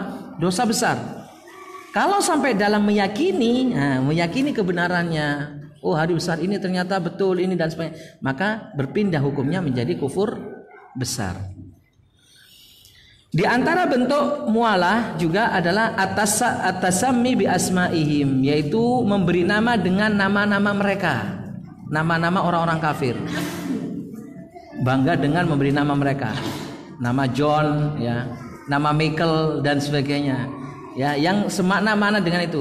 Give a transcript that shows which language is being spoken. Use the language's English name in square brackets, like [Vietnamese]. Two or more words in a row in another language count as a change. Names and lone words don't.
[Indonesian] Dosa besar. Kalau sampai dalam meyakini, meyakini kebenarannya, oh hari besar ini ternyata betul ini dan sebagainya, maka berpindah hukumnya menjadi kufur besar. Di antara bentuk mualah juga adalah [Arabic] التسمي بأسمائهم, [Indonesian] yaitu memberi nama dengan nama-nama mereka, nama-nama orang-orang kafir. Bangga dengan memberi nama mereka, nama John, ya, nama Michael dan sebagainya, ya, yang semakna-makna dengan itu.